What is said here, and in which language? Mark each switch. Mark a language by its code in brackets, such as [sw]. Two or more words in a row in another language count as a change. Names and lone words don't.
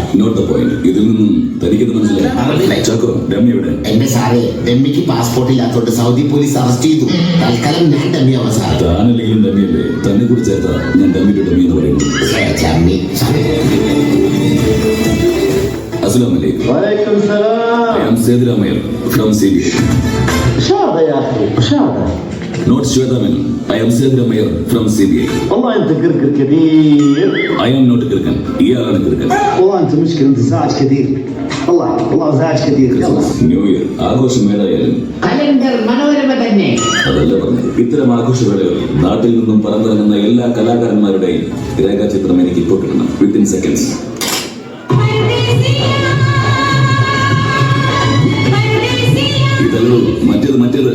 [en] note the point. [ml] ഇതിൽ നിന്നും തനിക്കത് മനസ്സിലായി. ചാക്കോ, ഡമ്മി എവിടെ? എന്റെ സാറേ, ഡമ്മിക്ക് പാസ്പോർട്ട് ഇല്ലാത്തോണ്ട് സൗദി പോലീസ് അറസ്റ്റ് ചെയ്തു. തൽക്കാലം ഞാൻ ഡമ്മിയാവാ സാർ. താനല്ലെങ്കിലും ഡമ്മിയല്ലേ? തന്നെ കുറിച്ച് ചേർത്താ ഞാൻ [en] dummy to dummy [ml] എന്ന് പറയുന്നു. [ar] السلام عليكم. وعليكم السلام. [en] I am Said Ramayr from CBI. [ar] شو هذا يا اخي؟ شو هذا؟ [en] Not Shweta Menon. I am Said Ramayr from CBI. [ar] والله انت قرقر كبير. [en] I am not Kirkan. [ml] ഇയാളാണ് കിർക്കൻ. [ar] والله انت مشكلة، انت ازعاج كثير. والله ازعاج كثير. يلا. [en] New Year [ml] ആഘോഷം ഏതായാലും കലണ്ടർ മനോരമ തന്നെ. അതല്ല പറഞ്ഞത്. ഇത്തരം ആഘോഷവേളകൾ നാട്ടിൽ നിന്നും പറന്നിറങ്ങുന്ന എല്ലാ കലാകാരന്മാരുടെയും രേഖാചിത്രം എനിക്ക് ഇപ്പോൾ കിട്ടണം. [en] within seconds. [ml] ഇതല്ലോ മറ്റേത്